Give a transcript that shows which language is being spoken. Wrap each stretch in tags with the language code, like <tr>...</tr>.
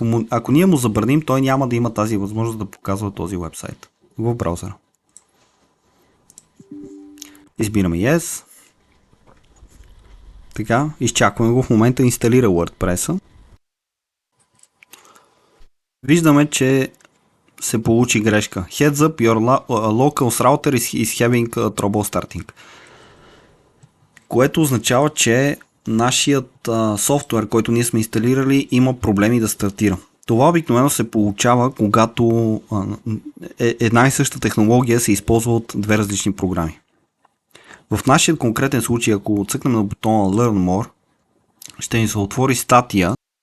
<bg>Ако ние му забраним, той няма да има тази възможност да показва този вебсайт в браузъра. Избираме Yes. Така, изчакваме го, в момента инсталира WordPress-а. Виждаме, че се получи грешка.</bg> <en>Heads up, your local router is having trouble starting.</en> <bg>Което означава, че нашият софтуер, който ние сме инсталирали, има проблеми да стартира. Това обикновено се получава, когато една и съща технология се използва от две различни програми. В нашия конкретен случай, ако цъкнем на бутона Learn More, ще ни се отвори статия.</bg>